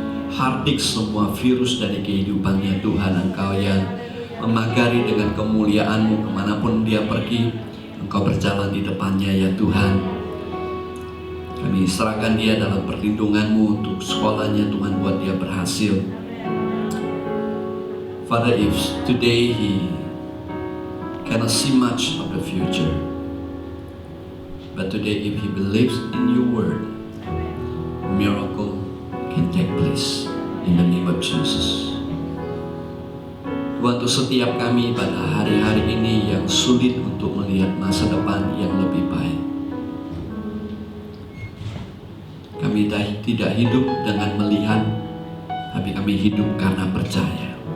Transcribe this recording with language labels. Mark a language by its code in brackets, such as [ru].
[id] Hardik semua virus dari kehidupannya Tuhan. Engkau yang memagari dengan kemuliaan-Mu kemanapun dia pergi. Engkau berjalan di depannya ya Tuhan. Kami serahkan dia dalam perlindungan-Mu untuk sekolahnya Tuhan, buat dia berhasil. [en] Father, if today he cannot see much of the future, but today if he believes in your word, miracle can take place in the name of Jesus. [id] Tuhan, untuk setiap kami pada hari-hari ini yang sulit untuk melihat masa depan yang lebih baik, kami tidak hidup dengan melihat, tapi kami hidup karena percaya.